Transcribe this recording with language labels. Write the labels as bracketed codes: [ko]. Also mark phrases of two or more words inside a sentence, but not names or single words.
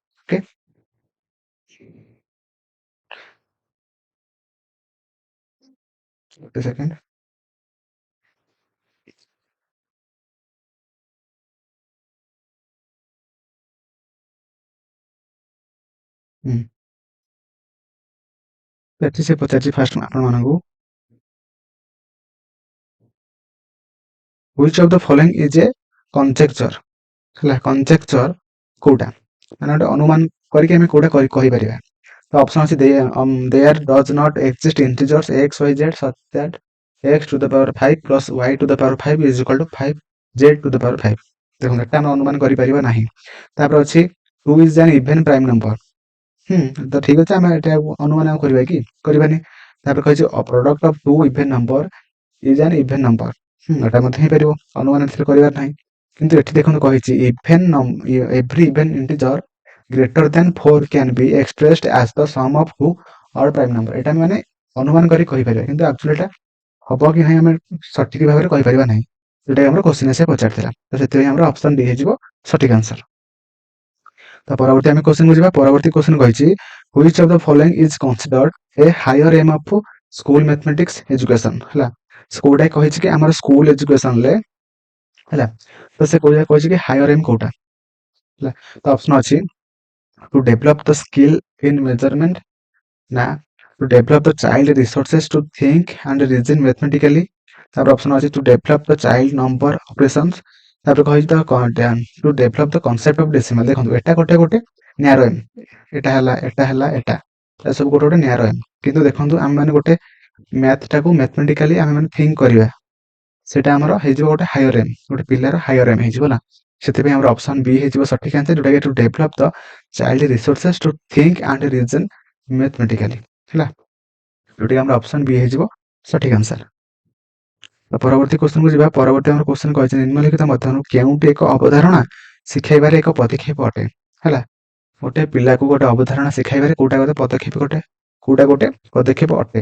[or] ଓକେ, ଗୋଟେ ସେକେଣ୍ଡ। ଏଠି ସେ ପଚାରିଛି ଫାଷ୍ଟ ଆପଣମାନଙ୍କୁ, [en] which of the following is a conjecture ହେଲା। [or] କନଜେକ୍ଚର କୋଉଟା, ମାନେ ଗୋଟେ ଅନୁମାନ କରିକି ଆମେ କୋଉଟା କହିପାରିବା। ତ ଅପସନ ଅଛି [en] there does not exist integers x y z such that x to the power 5 plus y to the power 5 is equal to 5z to the power 5। [or] ଦେଖନ୍ତୁ ଏଟା ଆମେ ଅନୁମାନ କରିପାରିବା ନାହିଁ। ତାପରେ ଅଛି 2 is an even prime number। ତ ଠିକ ଅଛି, ଆମେ ଏଟା ଅନୁମାନ କରିବା କି କରିବାନି, ତାପରେ କହିଛି [en] product of two even number is an even number. [or] ଏଟା ମଧ୍ୟ ହେଇପାରିବ, ଅନୁମାନ ଏଥିରେ କରିବାର ନାହିଁ। କିନ୍ତୁ ଏଠି ଦେଖନ୍ତୁ କହିଛି [en] every even integer greater than 4 can be expressed as the sum of two odd prime number. [or] ଏଟା ଆମେ ମାନେ ଅନୁମାନ କରି କହିପାରିବା, କିନ୍ତୁ ଆକ୍ଚୁଆଲି ଏଟା ହବ କି ନାହିଁ ଆମେ ସଠିକ ଭାବରେ କହିପାରିବା ନାହିଁ, ଯୋଉଟା ଆମର କ୍ୱେଶ୍ଚିନ୍ ଆସିବା ପଚାରିଥିଲା। ତ ସେଥିପାଇଁ ଆମର ଅପସନ ଡି ହେଇଯିବ ସଠିକ ଆନ୍ସର। ତ ପରବର୍ତ୍ତୀ ଆମେ କ୍ୱେଶ୍ଚିନ୍ କୁ ଯିବା। ପରବର୍ତ୍ତୀ କ୍ୱେଶ୍ଚିନ୍ କହିଛି [en] which of the following is considered a higher aim of school mathematics education। [or] ହେଲା, କୋଉଟା କହିଛି କି ଆମର [en] school education [or] ରେ, ହେଲା, ତ ସେ କହିଛି କି [en] higher aim [or] କୋଉଟା। ହେଲା, ତ ଅପସନ ଅଛି [en] to develop the skill in measurement, ନା to develop the child resources to think and reason mathematically. [or] ତାପରେ ଅପସନ ଅଛି [en] to develop the child number operations. [or] ତାପରେ କହିଛି [en] to develop the concept of decimal. [or] ଦେଖନ୍ତୁ ଏଟା ଗୋଟେ [en] narrow aim, [or] ଏଟା ହେଲା ଏଟା ସବୁ ଗୋଟେ [en] narrow aim. [or] କିନ୍ତୁ ଦେଖନ୍ତୁ ଆମେ ମାନେ ଗୋଟେ ମ୍ୟାଥ ଟାକୁ ମ୍ୟାଥମେଟିକାଲି ଆମେ ମାନେ थिंक କରିବା, ସେଟା ଆମର ହେଇଯିବ ଗୋଟେ [en] higher aim, [or] ଗୋଟେ ପିଲାର [en] higher aim [or] ହେଇଯିବ ନା। ସେଥିପାଇଁ ଆମର ଅପସନ ବି ହେଇଯିବ ସଠିକ ଆନ୍ସର, ଯୋଉଟା କି [en] to develop the child resources to think and reason mathematically. [or] ହେଲା, ଯୋଉଟା କି ଆମର ଅପସନ ବି ହେଇଯିବ ସଠିକ ଆନ୍ସର। ପରବର୍ତ୍ତୀ କ୍ୱେଶ୍ଚନ କୁ ଯିବା। ପରବର୍ତ୍ତୀ ଆମର କ୍ୱେଶ୍ଚନ କହିଛି ନିମ୍ନଲିଖିତ ମଧ୍ୟରୁ କେଉଁଟି ଏକ ଅବଧାରଣା ଶିଖାଇବାରେ ଏକ ପଦକ୍ଷେପ ଅଟେ। ହେଲା, ଗୋଟେ ପିଲାକୁ ଗୋଟେ ଅବଧାରଣା ଶିଖାଇବାରେ କୋଉଟା ଗୋଟେ ପଦକ୍ଷେପ ଅଟେ।